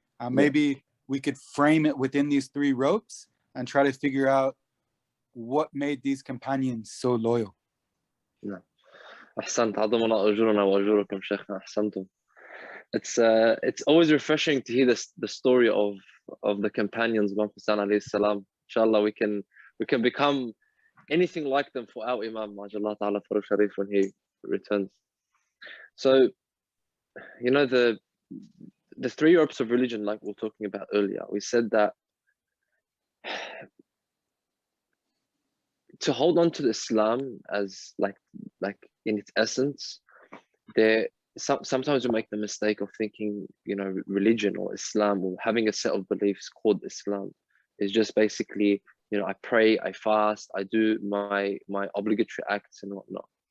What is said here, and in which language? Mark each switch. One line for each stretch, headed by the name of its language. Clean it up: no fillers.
English: Maybe we could frame it within these 3 ropes and try to figure out what made these companions so loyal.
Arabic: أحسنت عظم الله أجورنا وأجوركم شيخنا أحسنتم.
English: It's always refreshing to hear the story of the companions of Imam Hussein alayhi salam. Inshallah, we can become anything like them for our Imam Majallah Ta'ala Farooq Sharif when he returns. So, you know, the 3 ropes of religion, like we were talking about earlier, we said that to hold on to Islam as like in its essence, sometimes we make the mistake of thinking, you know, religion or Islam or having a set of beliefs called Islam is just basically, you know, I pray, I fast, I do my obligatory acts and whatnot.